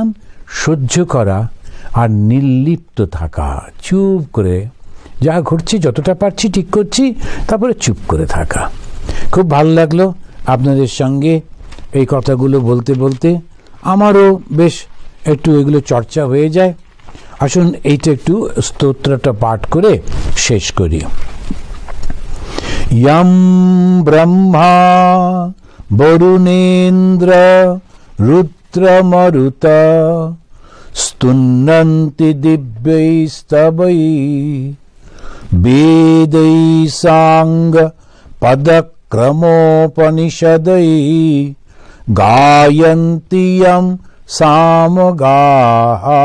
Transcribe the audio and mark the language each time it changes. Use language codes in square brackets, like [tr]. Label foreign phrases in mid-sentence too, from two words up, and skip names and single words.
[bn] সহ্য করা আর নির্লিপ্ত থাকা, চুপ করে যা ঘটছে যতটা পারছি ঠিক করছি, তারপরে চুপ করে থাকা। খুব ভালো লাগলো আপনাদের সঙ্গে এই কথাগুলো বলতে বলতে, আমারও বেশ একটু এগুলো চর্চা হয়ে যায়। আসুন এইটা একটু স্তোত্রটা পাঠ করে শেষ করি। [sa] यं ब्रह्मा वरुणेन्द्र रुद्रमरुत स्तुन्नन्ति दिव्यैस्तवैः वेदैः साङ्ग पदक्रमोपनिषदैः गायन्ति यं सामगाः